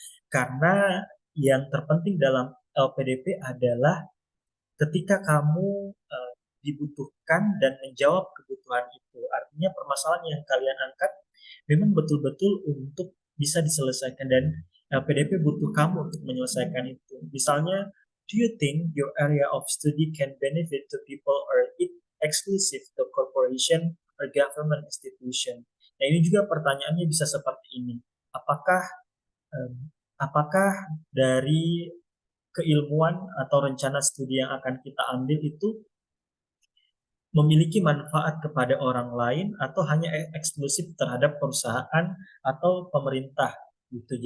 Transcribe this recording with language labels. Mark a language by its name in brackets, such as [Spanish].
[Indonesian] Karena yang terpenting dalam LPDP adalah ketika kamu dibutuhkan dan menjawab kebutuhan itu. Artinya permasalahan yang kalian angkat memang betul-betul untuk bisa diselesaikan, dan LPDP butuh kamu untuk menyelesaikan itu. [English] Misalnya, do you think your area of study can benefit to people or it exclusive to corporation or government institution? [Indonesian] Nah, ini juga pertanyaannya bisa seperti ini. Apakah apakah dari keilmuan atau rencana studi yang akan kita ambil itu memiliki manfaat kepada orang lain atau hanya eksklusif terhadap perusahaan atau pemerintah gitu.